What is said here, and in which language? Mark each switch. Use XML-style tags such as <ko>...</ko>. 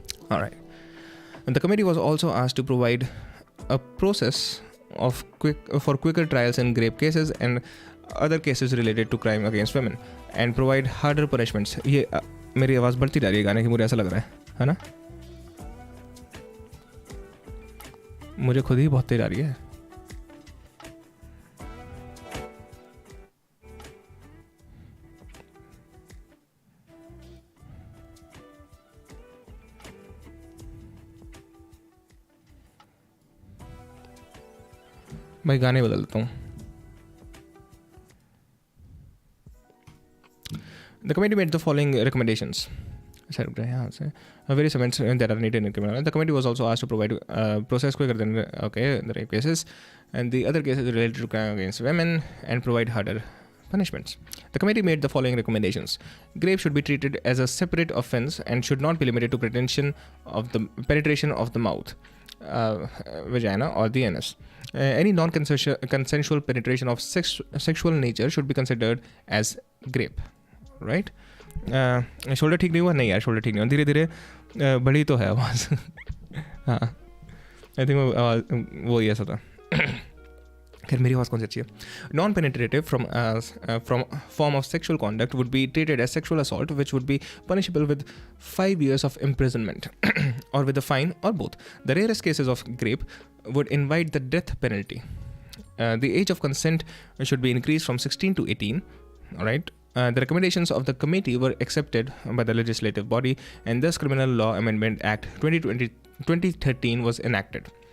<en>All right. And the committee was also asked to provide a process for quicker trials in rape cases and other cases related to crime against women and provide harder punishments.</en> <hi>ये मेरी आवाज़ बढ़ती जा रही है गाने की, मुझे ऐसा लग रहा है ना? मुझे खुद ही बहुत तेज आ रही है. भाई गाने बदल देता हूँ.</hi> <en>The committee made the following recommendations. Various events that are needed in criminal. The committee was also asked to provide process quicker than the rape cases and the other cases related to crime against women and provide harder punishments. The committee made the following recommendations. Rape should be treated as a separate offense and should not be limited to penetration of the mouth, vagina or the anus. Any non-consensual penetration of sexual nature should be considered as rape.</en> <hi>Right shoulder ठीक नहीं हुआ. नहीं यार shoulder ठीक नहीं हुआ. धीरे धीरे बड़ी तो है आवाज़. हाँ आई थिंक आवाज़ वो ही ऐसा था. खैर मेरी आवाज़ कौन सी अच्छी है.</hi> <en>Non penetrative from form of sexual conduct would be treated as sexual assault which would be punishable with 5 years of imprisonment or with a fine or both. The rarest cases of rape would invite the death penalty. The age of consent should be increased from 16 to 18. All right. The recommendations of the committee were accepted by the legislative body, and thus Criminal Law Amendment Act 2013 was enacted.</en>